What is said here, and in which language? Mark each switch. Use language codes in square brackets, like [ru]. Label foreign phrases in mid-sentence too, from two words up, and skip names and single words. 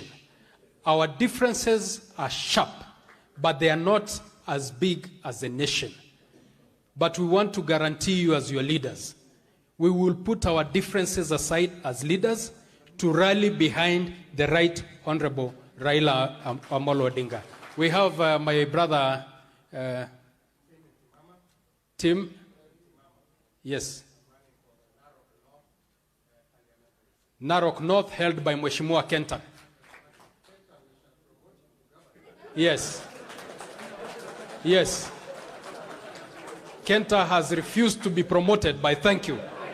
[en] Our differences are sharp, but they are not as big as the nation. But we want to guarantee you as your leaders, we will put our differences aside as leaders to rally behind the Right Honorable Raila Amolo Odinga. We have my brother Tim. Yes. Narok North held by Mheshimiwa Kenta. Yes. Yes. Kenta has refused to be promoted by thank you.